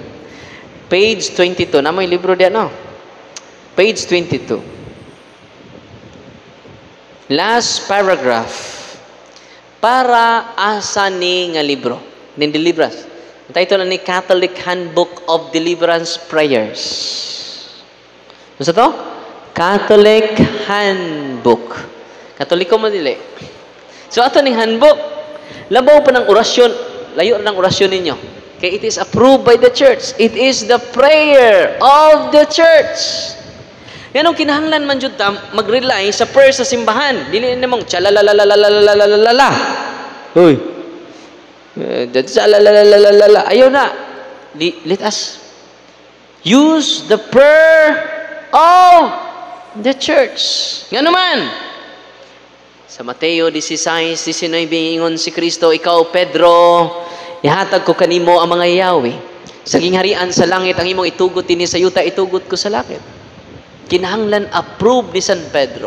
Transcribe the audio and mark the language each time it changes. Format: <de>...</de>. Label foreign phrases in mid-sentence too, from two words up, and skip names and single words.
<en>Page 22.</en> <tl>Na may libro diyan, no?</tl> <en>Page 22. Last paragraph.</en> <ceb>Para asa ni nga libro. Ning deliverance. Ang title ni Catholic Handbook of Deliverance Prayers. Ano sa to? Catholic Handbook. Katoliko mo dili. So, ato ning handbook, labaw pa ng orasyon, layo ng orasyon ninyo.</ceb> <en>Kaya it is approved by the church. It is the prayer of the church.</en> <ceb>Yan ang kinahanglan man jud ta mag-rely sa prayer sa simbahan. Dili namang chalalalalalalalala. Hoy. Ayaw na.</ceb> <en>Let us use the prayer of the church.</en> <ceb>Nga naman, sa Mateo 16:19, ingon si Kristo, ikaw, Pedro, ihatag ko kanimo ang mga yawi. Sa gingharian sa langit, ang imong itugot ini sa yuta, itugot ko sa langit. Kinahanglan, approve ni San Pedro.</ceb>